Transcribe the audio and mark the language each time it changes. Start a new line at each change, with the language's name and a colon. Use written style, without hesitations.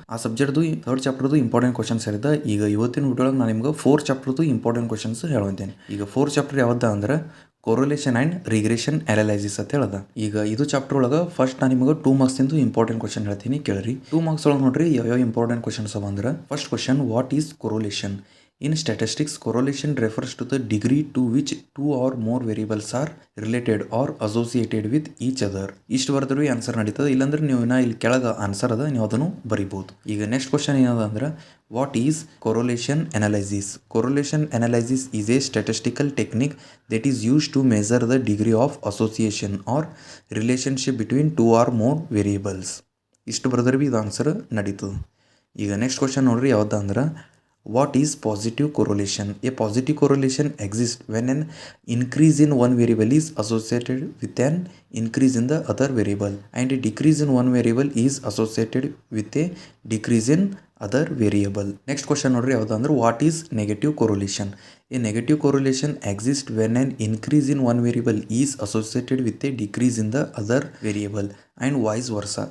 Kannada: ಆ ಸಬ್ಜೆಕ್ಟ್ದು third ಚಾಪ್ಟರ್ದು important questions ಹೇಳಿದ್ದೆ. ಈಗ ಇವತ್ತಿನ ವಿಡಿಯೋಳಗೆ ನಾನು ನಿಮಗೆ ಫೋರ್ತ್ ಚಾಪ್ಟರ್ದು ಇಂಪಾರ್ಟೆಂಟ್ ಕ್ವಶನ್ಸ್ ಹೇಳುವಂತೇನೆ. ಈಗ ಫೋರ್ತ್ ಚಾಪ್ಟರ್ ಯಾವ್ದು ಅಂದ್ರೆ ಕೊರಲೇಷನ್ ಆ್ಯಂಡ್ ರಿಗ್ರೆಷನ್ ಅನಾಲಿಸಿಸ್ ಅಂತ ಹೇಳದ. ಈಗ ಇದು ಚಾಪ್ಟರ್ ಒಳಗೆ ಫಸ್ಟ್ ನಾನು ನಿಮಗೆ 2 ಮಾರ್ಕ್ಸ್ ಇಂದು ಇಂಪಾರ್ಟೆಂಟ್ ಕ್ವಶನ್ ಹೇಳ್ತೀನಿ, ಕೇಳ್ರಿ. 2 ಮಾರ್ಕ್ಸ್ ಒಳಗೆ ನೋಡ್ರಿ ಯಾವ ಇಂಪಾರ್ಟೆಂಟ್ ಕ್ವಶನ್ಸ್ ಅವ ಅಂದ್ರೆ, first question,
English: What is correlation? In statistics, correlation refers to the degree to which two or more variables are related or associated with each other.
Kannada: ಇಷ್ಟು ಬರೆದ್ರೂ ಆನ್ಸರ್ ನಡೀತದೆ, ಇಲ್ಲಾಂದ್ರೆ ನೀವು ಇಲ್ಲಿ ಕೆಳಗೆ ಆನ್ಸರ್ ಅದ, ನೀವು ಅದನ್ನು ಬರಿಬೋದು. ಈಗ ನೆಕ್ಸ್ಟ್ ಕ್ವಶನ್ ಏನದ ಅಂದ್ರೆ,
English: What is correlation analysis? Correlation analysis is a statistical technique that is used to measure the degree of association or relationship between two or more variables.
Kannada: ಇಷ್ಟು ಬರೆದ್ರೆ ಇದು ಆನ್ಸರ್ ನಡೀತದೆ. ಈಗ ನೆಕ್ಸ್ಟ್ ಕ್ವಶನ್ ನೋಡ್ರಿ ಯಾವ್ದು ಅಂದ್ರೆ,
English: what is positive correlation? A positive correlation exists when an increase in one variable is associated with an increase in the other variable, and a decrease in one variable is associated with a decrease in other variable. Next question
Kannada: ನೋಡ್ರಿ ಯಾವ್ದು ಅಂದ್ರೆ,
English: what is negative correlation? A negative correlation exists when an increase in one variable is associated with a decrease in the other variable, and vice versa.